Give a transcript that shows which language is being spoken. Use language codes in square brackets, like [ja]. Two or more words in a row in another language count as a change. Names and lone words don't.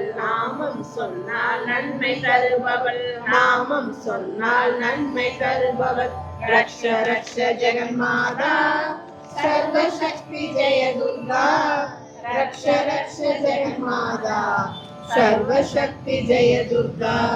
[ta] நாமம் சொன்னால் நன்மை தருபவள் நாமம் சொன்னால் நன்மை தருபவள். [sa] रक्ष रक्ष जगन्माता सर्वशक्ति जय दुर्गा रक्ष रक्ष जगन्माता सर्वशक्ति जय दुर्गा.